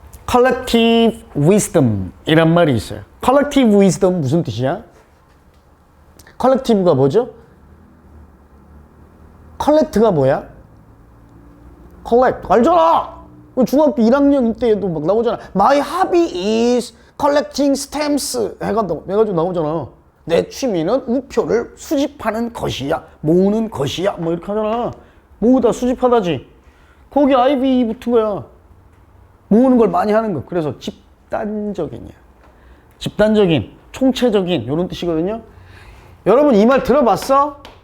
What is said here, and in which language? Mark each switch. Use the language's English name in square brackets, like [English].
[Korean] collective wisdom 이란 말이 있어요. collective wisdom 무슨 뜻이야? collective가 뭐죠? collect가 뭐야? collect 알잖아. 중학교 1학년 때에도 막 나오잖아. [English] My hobby is collecting stamps [Korean] 해가지고 나오잖아. 내 취미는 우표를 수집하는 것이야, 모으는 것이야, 뭐 이렇게 하잖아. 모으다 수집하다지. 거기 IB 붙은 거야. 모으는 걸 많이 하는 거. 그래서 집단적인이야. 집단적인, 총체적인 이런 뜻이거든요. 여러분 이 말 들어봤어?